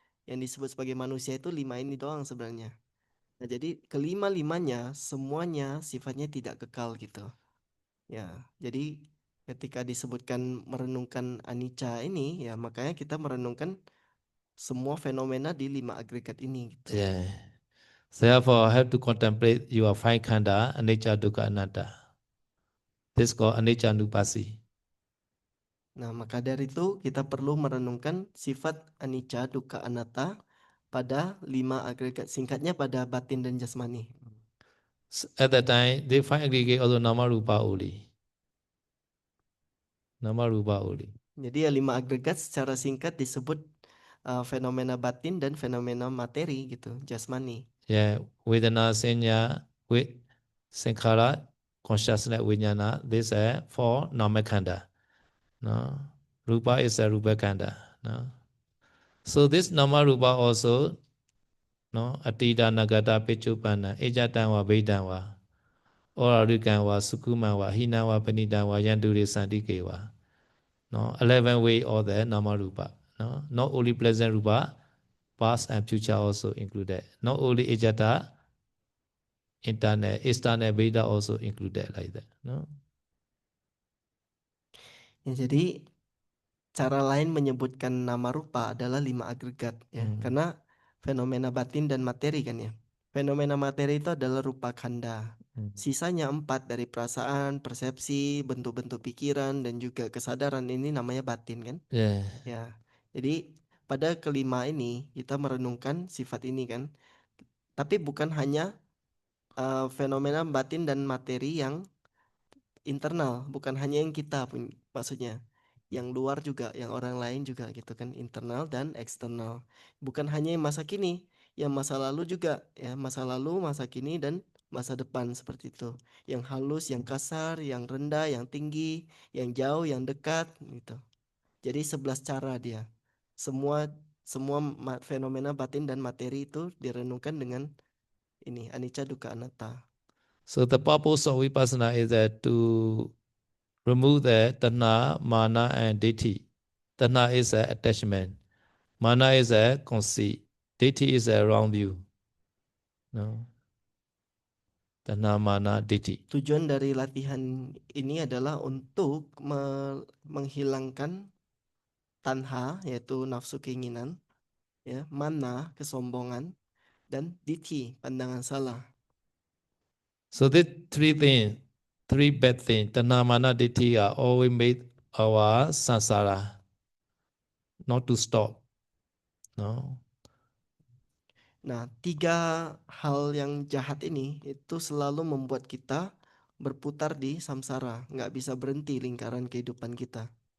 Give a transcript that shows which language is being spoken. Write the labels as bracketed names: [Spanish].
[Indonesian] Yang disebut sebagai manusia itu 5 ini doang sebenarnya. Nah, jadi kelima-limanya semuanya sifatnya tidak kekal gitu. Ya, jadi ketika disebutkan merenungkan anicca ini, ya makanya kita merenungkan semua fenomena di 5 agregat ini gitu. yeah. [English] Therefore, have to contemplate your five khanda, anicca, dukkha, anatta. This is called anicca nupasi. [Indonesian] Nah, maka dari itu kita perlu merenungkan sifat anicca, dukkha, anatta pada 5 agregat. Singkatnya pada batin dan jasmani. [English] At that time, they find aggregate also nama rupa only. Nama rupa only. [Indonesian] Jadi ya 5 agregat secara singkat disebut fenomena batin dan fenomena materi gitu, jasmani. [English] Yeah, Vedana, Sanya, Sankhara, consciousness, Vijnana, these are four nama khanda. No? Rupa is a rupa khanda. No? So this nama rupa also, no? [Pali] Atita, Nagata, Pichupana, Ejatanwa, Vedanwa, Orarukanwa, Sukumanwa, Hinawa, Panitanwa, Yanduri, Sandikewa. No? [English] 11 way all the nama rupa. No? Not only pleasant rupa, past and future also included. Not only Ejata, internal, external Veda also included like that. No? [Indonesian] Ya, jadi cara lain menyebutkan nama rupa adalah 5 agregat ya, karena fenomena batin dan materi kan ya. Fenomena materi itu adalah rupa khanda. Sisanya 4 dari perasaan, persepsi, bentuk-bentuk pikiran dan juga kesadaran ini namanya batin kan. Yeah. Ya. Jadi pada kelima ini kita merenungkan sifat ini kan. Tapi bukan hanya fenomena batin dan materi yang internal, bukan hanya yang kita punya, maksudnya yang luar juga, yang orang lain juga gitu kan, internal dan eksternal. Bukan hanya yang masa kini, yang masa lalu juga ya, masa lalu, masa kini dan masa depan seperti itu. Yang halus, yang kasar, yang rendah, yang tinggi, yang jauh, yang dekat gitu. Jadi 11 cara dia. Semua semua fenomena batin dan materi itu direnungkan dengan ini anicca dukkha anatta. [English] So the purpose of vipassana is that to remove the tanha, mana, and ditthi. Tanha is an attachment. Mana is a conceit. Ditthi is a wrong view. No? Tanha, mana, ditthi. [Indonesian] Tujuan dari latihan ini adalah untuk menghilangkan tanha yaitu nafsu keinginan, ya, mana kesombongan dan ditthi pandangan salah. [English] So these three things, three bad things, tanha, mana, ditthi are always made our samsara not to stop. No? [Indonesian] Nah, 3 hal yang jahat ini itu selalu membuat kita berputar di samsara, nggak bisa berhenti lingkaran kehidupan kita.